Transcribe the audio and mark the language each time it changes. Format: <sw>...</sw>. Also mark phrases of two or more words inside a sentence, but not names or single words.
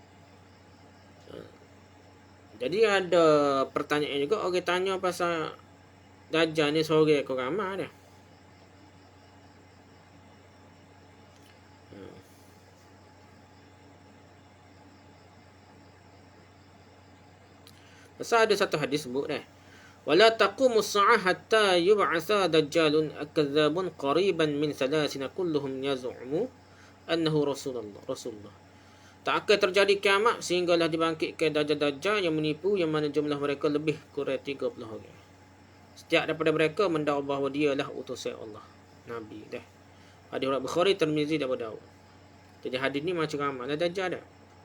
<ms>Jadi ada pertanyaan juga, orang tanya pasal Dajjal ni sore kau ramah dah. Pasal ada satu hadis sebut dah.</ms> <ar>ولا تقوم الساعة حتى يبعث دجالون كذابون قريبا من ثلاثين كلهم يزعم أنه رسول الله.</ar> <ms>Tak akan terjadi kiamat sehinggalah dibangkitkan dajjal-dajjal yang menipu, yang mana jumlah mereka lebih kurang 30 orang. Setiap daripada mereka mendakwa bahawa dialah utusan Allah, Nabi dah. Hadis riwayat Bukhari, Tirmizi dan Abu Daud. Jadi hadis ni macam ramai dajjal dah.</ms>